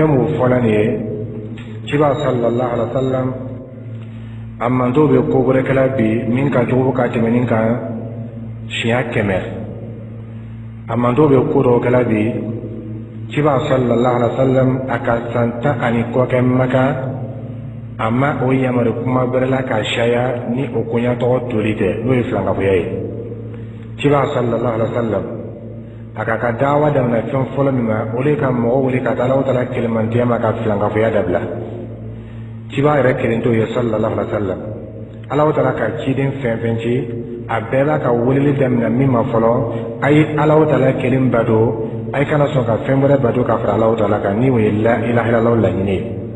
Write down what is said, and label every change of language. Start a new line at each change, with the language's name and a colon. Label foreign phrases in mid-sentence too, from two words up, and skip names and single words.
Bambara: min fɔla nin ye cibaga
Arabic: صلى الله عليه وسلم
Bambara: a manto bɛ ko wɛrɛ kɛla bi min ka jugu ka tɛmɛ nin kan siɲɛ 100 a manto bɛ ko dɔw kɛla bi cibaga
Arabic: صلى الله عليه وسلم
Bambara: a ka san 10 ni kɔ kɛ Maka a ma o yamari kuma bɛrɛ la ka siyaya ni o koɲatɔgɔ toli tɛ n'o ye filankafoya ye cibaga
Arabic: صلى الله عليه وسلم
Bambara: a ka dawa daminɛ fɛn fɔlɔ min ma o de ka mɔgɔ wuli ka taa Alahu Taala kelemantiya ma ka filankafoya dabila cibaga yɛrɛ kelen t'o ye
Arabic: صلى الله عليه وسلم
Bambara: Alahu Taala ka ciden fɛn fɛn ci a bɛɛ b'a ka weleli daminɛ min ma fɔlɔ a ye Alahu Taala kelen bato a ye kana sɔn ka fɛn wɛrɛ bato ka fara Alahu Taala kan ni o ye
Arabic: لا إله إلا الله
Bambara: laɲini ye